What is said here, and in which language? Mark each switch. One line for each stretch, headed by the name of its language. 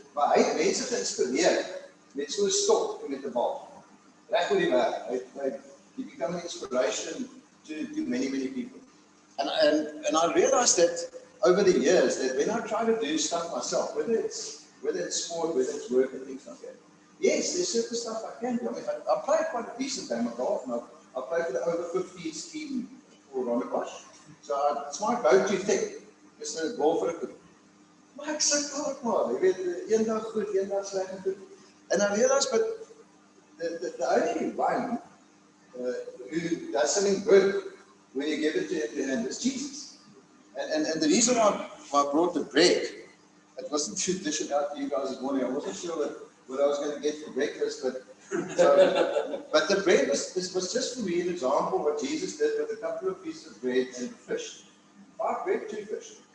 Afrikaans: Maar hy het mense geïnspireer met so 'n stok en met 'n bal. Reg oor die wêreld.
English: He became an inspiration to many people. And I realized that over the years that when I try to do stuff myself, whether it's sport, whether it's work and things like that, yes, there's certain stuff I can do. I mean, I play quite a decent game of golf, and I play for the over 50s team for Rondebosch. So it's my go-to thing. It's a golfer.
Afrikaans: Maar ek sukkel ook maar. Jy weet, eendag goed, eendag sleg en goed.
English: And I realized, but the only one who does something good when you give it to your hand is Jesus. And the reason why I brought the bread, it wasn't to dish it out to you guys this morning. I wasn't sure what I was going to get for breakfast, but the bread was just for me an example of what Jesus did with a couple of pieces of bread and fish. 5 bread, 2 fish.